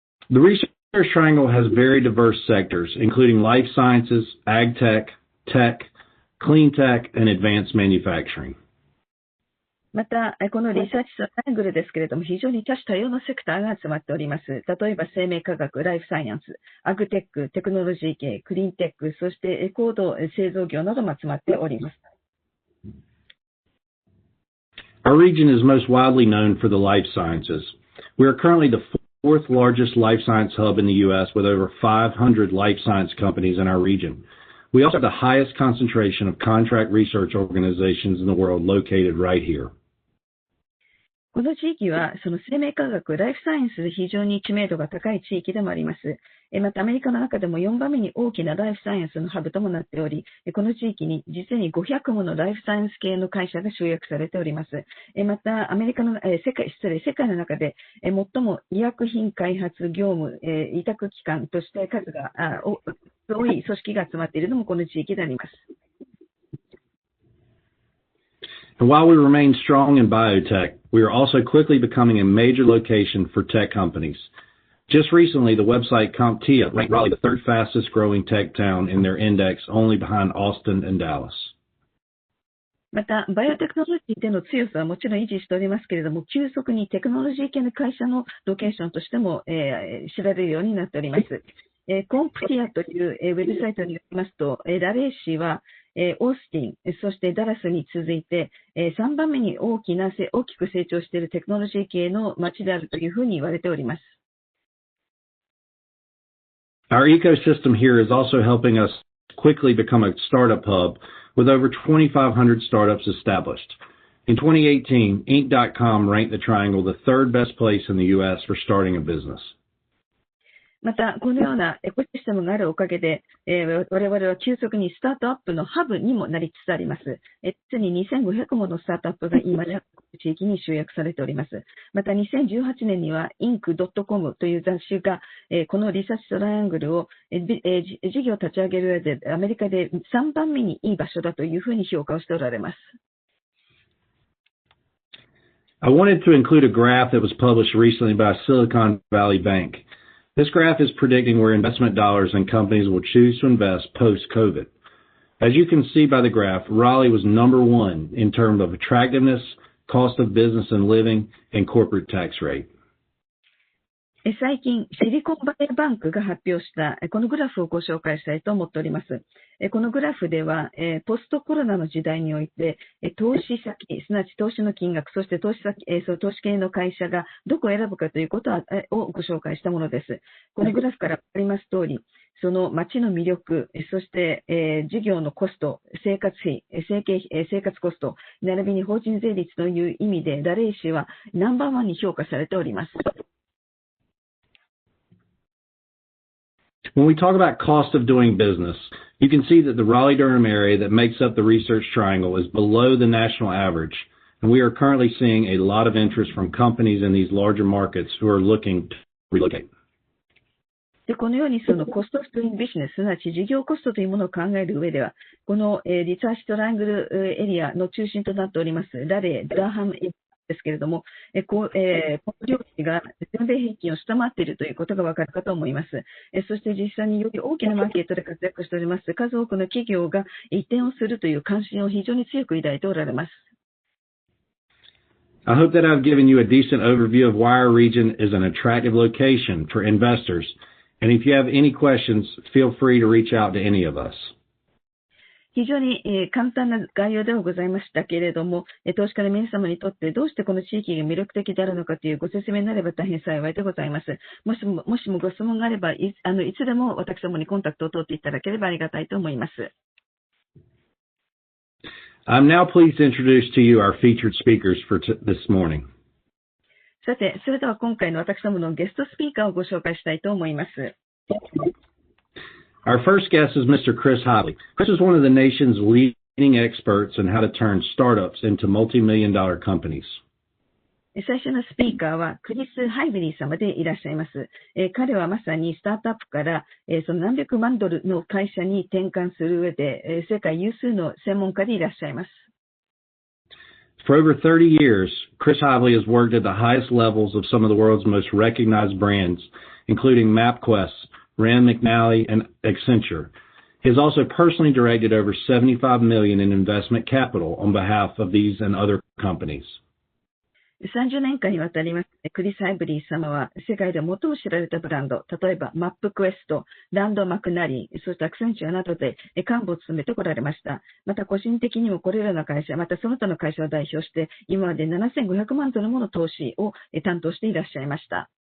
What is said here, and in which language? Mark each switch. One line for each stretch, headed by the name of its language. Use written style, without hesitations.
English: The Research Triangle has very diverse sectors, including life sciences, ag tech, tech, clean tech, and advanced manufacturing.
Japanese: また、このリサーチトライアングルですけれども、非常に多種多様なセクターが集まっております。例えば、生命科学、ライフサイエンス、アグテック、テクノロジー系、クリーンテック、そしてコード製造業なども集まっております。
English: Our region is most widely known for the life sciences. We are currently the fourth largest life science hub in the U.S. with over 500 life science companies in our region. We also have the highest concentration of contract research organizations in the world located right here.
Japanese: この地域は、その生命科学、ライフサイエンスで非常に知名度が高い地域でもあります。また、アメリカの中でも4番目に大きなライフサイエンスのハブともなっており、この地域に実に500ものライフサイエンス系の会社が集約されております。また、世界の中で最も医薬品開発業務、委託機関として数が多い組織が集まっているのもこの地域であります。
English: And while we remain strong in biotech, we are also quickly becoming a major location for tech companies. Just recently, the website CompTIA ranked Raleigh the third fastest growing tech town in their index, only behind Austin and Dallas.
Japanese: また、バイオテクノロジーでの強さはもちろん維持しておりますけれども、急速にテクノロジー系の会社のロケーションとしても、知られるようになっております。コンプティアというウェブサイトによりますと、ラレー市はオースティン、そしてダラスに続いて、3番目に大きく成長しているテクノロジー系の街であるというふうに言われております。
English: Our ecosystem here is also helping us quickly become a startup hub with over 2,500 startups established. In 2018, Inc.com ranked the Triangle the third best place in the U.S. for starting a business.
Japanese: また、このようなエコシステムがあるおかげで、我々は急速にスタートアップのハブにもなりつつあります。実に2500ものスタートアップが今や地域に集約されております。また、2018年には Inc.com という雑誌が、このリサーチトライアングルを、事業を立ち上げる上でアメリカで3番目にいい場所だというふうに評価をしておられます。
English: I wanted to include a graph that was published recently by Silicon Valley Bank. This graph is predicting where investment dollars and companies will choose to invest post-COVID. As you can see by the graph, Raleigh was number one in terms of attractiveness, cost of business and living, and corporate tax rate.
Japanese: 最近、シリコンバレーバンクが発表したこのグラフをご紹介したいと思っております。このグラフでは、ポストコロナの時代において、投資先、すなわち投資の金額、そして投資系の会社がどこを選ぶかということをご紹介したものです。このグラフからわかります通り、その町の魅力、そして、事業のコスト、生活費、生活コスト、並びに法人税率という意味で、ラレイ市はナンバーワンに評価されております。
English: When we talk about cost of doing business, you can see that the Raleigh-Durham area that makes up the Research Triangle is below the national average, and we are currently seeing a lot of interest from companies in these larger markets who are looking to relocate.
Japanese: でこのようにそのコストオフドゥイングビジネス、すなわち事業コストというものを考える上では、このリサーチトライアングルエリアの中心となっておりますラレー・ダーハムエリアですけれども、この領域が全米平均を下回っているということがわかるかと思います。そして実際により大きなマーケットで活躍しております数多くの企業が移転をするという関心を非常に強く抱いておられます。
English: I hope that I've given you a decent overview of why our region is an attractive location for investors. And if you have any questions, feel free to reach out to any of us.
Japanese: 非常に簡単な概要ではございましたけれども、投資家の皆様にとってどうしてこの地域が魅力的であるのかというご説明になれば大変幸いでございます。もしもご質問があればいつでも私どもにコンタクトを取っていただければありがたいと思います。
English: I'm now pleased to introduce to you our featured speakers for this morning.
Japanese: さて、それでは今回の私どものゲストスピーカーをご紹介したいと思います。
English: Our first guest is Mr. Chris Hodley. Chris is one of the nation's leading experts in how to turn startups into multi-million-dollar companies.
Japanese: 最初のスピーカーはクリス・ハイブリー様でいらっしゃいます。彼はまさにスタートアップからその何百万ドルの会社に転換する上で世界有数の専門家でいらっしゃいます。
English: For over 30 years, Chris Hodley has worked at the highest levels of some of the world's most recognized brands, including MapQuest, Rand McNally, and Accenture. He has also personally directed over $75 million in investment capital on behalf of these and other companies.
Japanese: 30年間にわたりましてクリス・アイブリー様は世界で最も知られたブランド、例えばマップクエスト、ランド・マクナリー、そしてアクセンチュアなどで幹部を務めてこられました。また個人的にもこれらの会社、またその他の会社を代表して今まで$7500万もの投資を担当していらっしゃいました。